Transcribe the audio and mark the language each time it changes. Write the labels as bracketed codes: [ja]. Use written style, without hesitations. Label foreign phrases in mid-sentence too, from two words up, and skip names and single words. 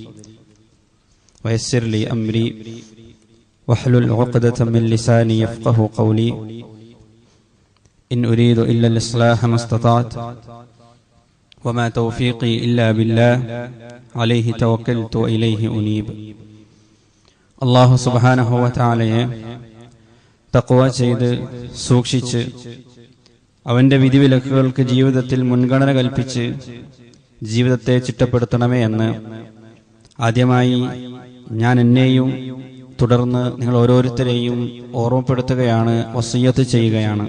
[ar] ويسر لي أمري واحلل عقدة من لساني يفقه قولي إن أريد إلا الإصلاح ما استطعت وما توفيقي إلا بالله عليه توكلت وإليه أنيب [ml] അള്ളാഹു [ar] سبحانه وتعالى [ml] തഖ്വ ചെയ്ത് സൂക്ഷിച്ച് അവന്റെ വിധിവിലക്കുകൾക്ക് ജീവിതത്തിൽ മുൻഗണന കൽപ്പിച്ച് ജീവിതത്തെ ചിട്ടപ്പെടുത്തണമേ എന്ന് ആദ്യമായി ഞാൻ എന്നെയും തുടർന്ന് നിങ്ങൾ ഓരോരുത്തരെയും ഓർമ്മപ്പെടുത്തുകയാണ്, വസിയ്യത്ത് ചെയ്യുകയാണ്.